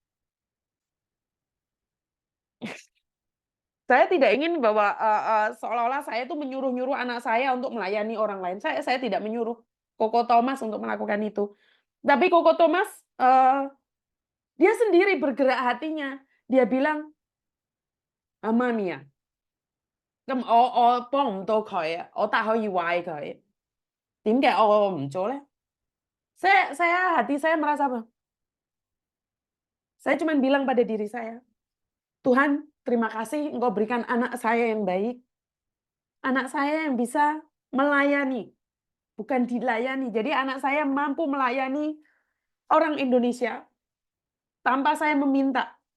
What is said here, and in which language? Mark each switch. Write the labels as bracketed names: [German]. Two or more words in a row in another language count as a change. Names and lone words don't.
[Indonesian] Saya tidak ingin bahwa seolah-olah saya itu menyuruh-nyuruh anak saya untuk melayani orang lain. Saya tidak menyuruh Koko Thomas untuk melakukan itu. Tapi Koko Thomas dia sendiri bergerak hatinya. Dia bilang, [Italian] "Mamma mia, [Cantonese] 咁我幫唔到佢啊，我但可以壞佢，點解我唔做咧？" [Indonesian] Hati saya merasa apa? Saya cuma bilang pada diri saya, Tuhan, terima kasih Engkau berikan anak saya yang baik, anak saya yang bisa melayani, bukan dilayani. Jadi anak saya mampu melayani orang Indonesia tanpa saya meminta.